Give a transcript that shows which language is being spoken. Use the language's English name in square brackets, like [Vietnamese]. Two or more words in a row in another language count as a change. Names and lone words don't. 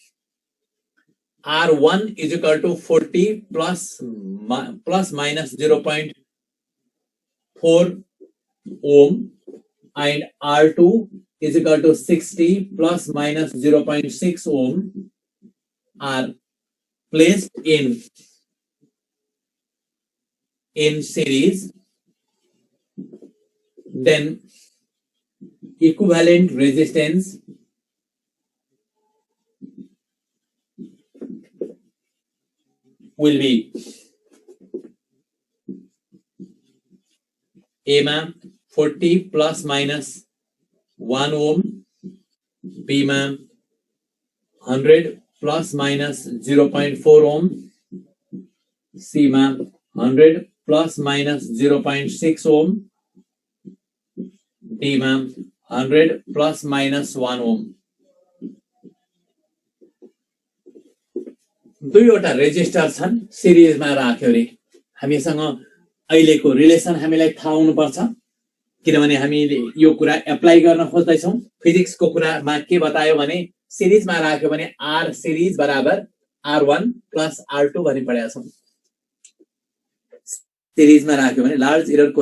[English] R1 is equal to 40 plus minus 0.4 ohm and R2 is equal to 60 plus minus 0.6 ohm are placed in series, then equivalent resistance will be A ma 40 plus minus 1 ohm, B ma 100 plus minus 0.4 ohm, C ma 100 plus minus 0.6 ohm, D ma 100 plus minus 1 ohm. [Nepali] दुईवटा रेजिस्टर छन् सिरिजमा राख्यो रे हामीसँग अहिलेको रिलेसन हामीलाई थाहा हुनुपर्छ किनभने हामीले यो कुरा एप्लाई गर्न खोज्दै छौं फिजिक्सको कुरामा के बतायो भने सिरिजमा राख्यो भने R सिरिज बराबर R1 प्लस R2 भनी पढेका छौं सिरिजमा राख्यो भने [English] large error